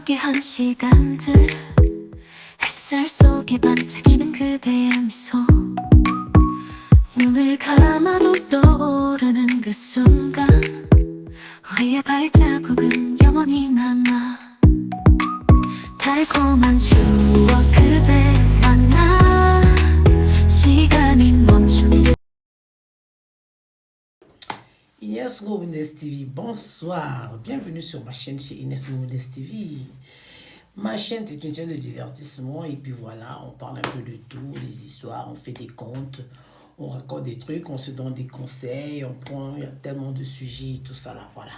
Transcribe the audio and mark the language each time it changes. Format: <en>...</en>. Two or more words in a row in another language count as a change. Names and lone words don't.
<ko>행복한 시간들 햇살 속에 반짝이는 그대의 미소 눈을 감아도 떠오르는 그 순간 우리의 발자국은 영원히 남아 달콤한 추억 그대 만나 시간이 멈춘 듯.</ko> <fr>Inès Ngoumendes TV, bonsoir, bienvenue sur ma chaîne chez Inès Ngoumendes TV. Ma chaîne est une chaîne de divertissement et puis voilà, on parle un peu de tout, les histoires, on fait des contes, on raconte des trucs, on se donne des conseils, on prend, il y a tellement de sujets, tout ça là, voilà.</fr>